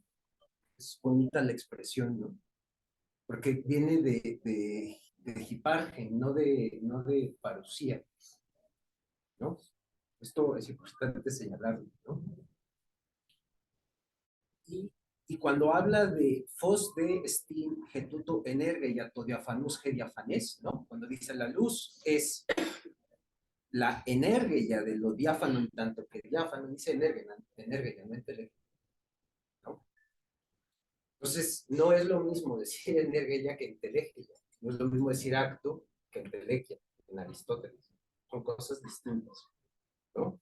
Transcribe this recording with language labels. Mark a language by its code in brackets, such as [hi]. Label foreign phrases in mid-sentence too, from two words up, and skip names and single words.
[es] Es bonita la expresión, ¿no? Porque viene de hipargen, no de parusía, ¿no? Esto es importante señalarlo, ¿no? [el] Y cuando habla de φως δε εστιν η τούτου ενέργεια του διαφανούς η διαφανές, [es] ¿no? Cuando dice la luz es la energía de lo diáfano en tanto que diáfano, dice energía, no intelecto, ¿no? Entonces, no es lo mismo decir energía que entelequia, no es lo mismo decir acto que entelequia en Aristóteles, son cosas distintas, ¿no?